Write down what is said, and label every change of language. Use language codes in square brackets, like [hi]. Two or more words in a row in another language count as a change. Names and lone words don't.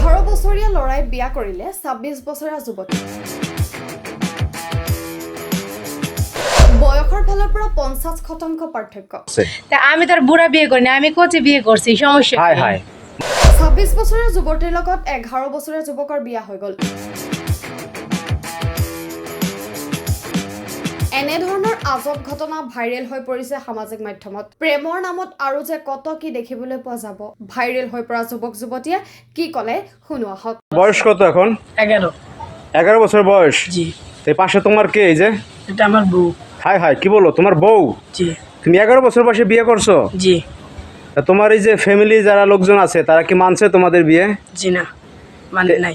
[as] বছৰীয়া ল'ৰাই বিয়া কৰিলে ২৬ বছৰীয়া যুৱতী। বয়সৰ ফালৰ পৰা ৫০% পাৰ্থক্য। [bn] আমি তার বুড়া বিয়ে করিনি, আমি কোচে বিয়ে করছি, সমস্যা হাই হাই [as] ২৬ বছৰীয়া যুৱতীৰ লগত ১১ বছৰীয়া যুৱকৰ বিয়া হৈ গ'ল। এনেধৰণৰ আজব ঘটনা ভাইৰেল হৈ পৰিছে সামাজিক মাধ্যমত। প্ৰেমৰ নামত আৰু যে কত কি দেখিবলৈ পোৱা যাব। ভাইৰেল হৈ পৰা যুৱক যুৱতীয়ে কি ক'লে শুনো আহক। [bn] বয়স কত এখন? 11 বছর বয়স। জি। এই পাশে তোমার কে? এই যে এটা আমার বউ। হাই হাই কি বলো, তোমার বউ? জি। তুমি 11 বছর বয়সে বিয়ে করছো? জি। তা তোমার এই যে ফ্যামিলি যারা লোকজন আছে তারা কি মানছে তোমাদের বিয়ে? জি না, মানে নাই।